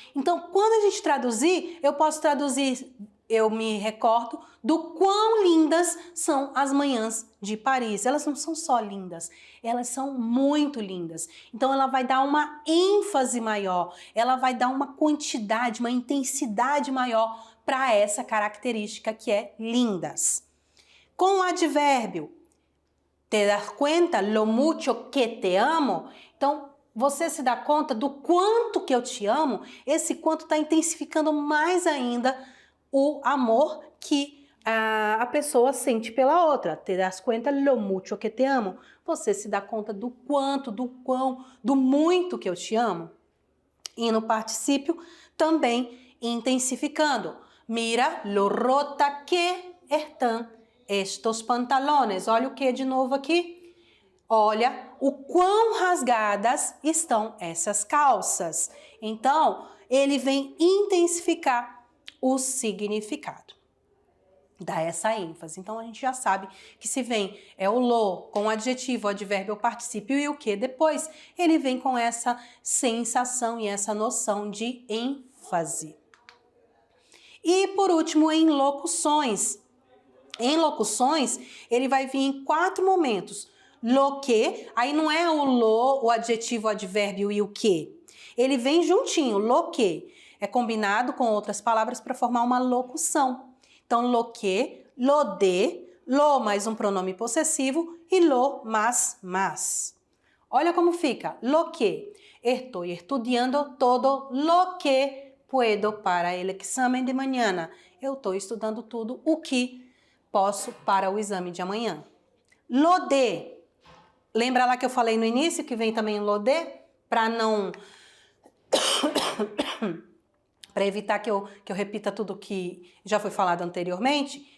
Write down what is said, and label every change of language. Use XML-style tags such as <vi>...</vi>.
<pt>Então, quando a gente traduzir, eu posso traduzir, eu me recordo do quão lindas são as manhãs de Paris. Elas não são só lindas, elas são muito lindas. Então, ela vai dar uma ênfase maior, ela vai dar uma quantidade, uma intensidade maior para essa característica que é lindas. Com o advérbio,</pt> <es>te das cuenta lo mucho que te amo?</es> <pt>Então, você se dá conta do quanto que eu te amo? Esse quanto está intensificando mais ainda o amor que a pessoa sente pela outra.</pt> <es>Te das cuenta lo mucho que te amo?</es> <pt>Você se dá conta do quanto, do quão, do muito que eu te amo? E no particípio também intensificando.</pt> <es>Mira lo rota que están estos pantalones.</es> <pt>Olha o que de novo aqui? Olha o quão rasgadas estão essas calças. Então, ele vem intensificar o significado. Dá essa ênfase. Então, a gente já sabe que se vem o lo com o adjetivo, o advérbio, o particípio e o que depois, ele vem com essa sensação e essa noção de ênfase. E, por último, em locuções. Em locuções, ele vai vir em 4 momentos. Lo que, aí não é o lo, o adjetivo, o advérbio e o que. Ele vem juntinho, lo que. É combinado com outras palavras para formar uma locução. Então, lo que, lo de, lo mais um pronome possessivo e lo más. Olha como fica. Lo que.</pt> <es>Estou estudiando todo lo que puedo para el examen de mañana.</es> <pt>Eu estou estudando tudo o que posso para o exame de amanhã. Lo de. Lembra lá que eu falei no início que vem também lo de? Para não... para evitar que eu repita tudo que já foi falado anteriormente.</pt>